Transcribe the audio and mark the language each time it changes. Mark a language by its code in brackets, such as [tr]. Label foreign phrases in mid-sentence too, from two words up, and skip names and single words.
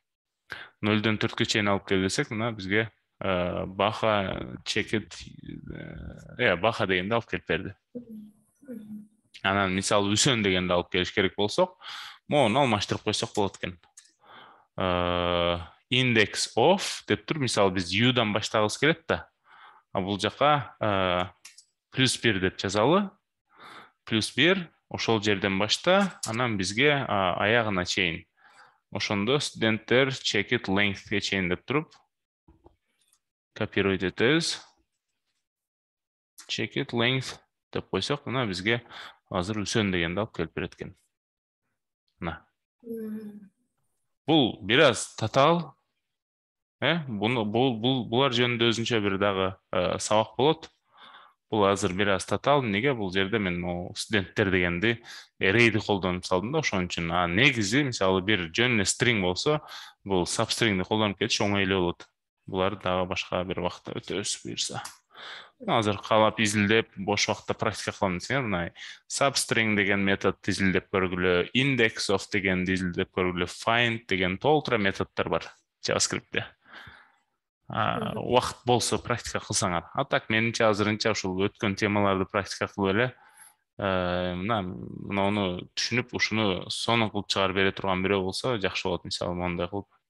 [ky] 0-дан 4-кө чейин алып кел десек, мына бизге баха чекет, баха дегенде алып келип берди. Анан мисалы үсөн дегенде алып келиш керек болсок, мону алмаштырып койсок болот экен. [en] Index of [ky] деп тур, мисалы биз u-дан баштагыбыз келет да. Бул жака +1 деп жазалы. +1 ошол жерден башта, анан бизге аягына чейин. Ошондо студенттер [en] checked length'ке [ky] чейин деп туруп копировать этебиз. [en] Checked length [ky] деп койсок, мына бизге азыр үсөн дегенди алып келип берет экен. Мына. Бул бир аз татаал. Булар жөнүндө өзүнчө бир дагы сабак болот. Бул азыр бир аз татаал. Неге бул жерде мен студенттер дегенди array'ди колдонуп салдым да, ошон үчүн. Негизи, мисалы бир жөн эле string болсо, бул substringди колдонуп кетиш оңой эле болот. Булар дагы башка бир убакта өтөбүз буюрса. Азыр каалап изилдеп, бош убакытта практика кылам десеңер, мына substring деген метод изилдеп көргүлө, [en] index of [ky] деген изилдеп көргүлө, find деген толтура методдор бар JavaScript'те. Убакыт болсо практика кылсаңар. Так менимче азырынча ушул өткөн темаларды практика кылып эле, мына түшүнүп, ушуну сонун кылып чыгарып бере турган бирөө болсо жакшы болот, мисалы мондай кылып.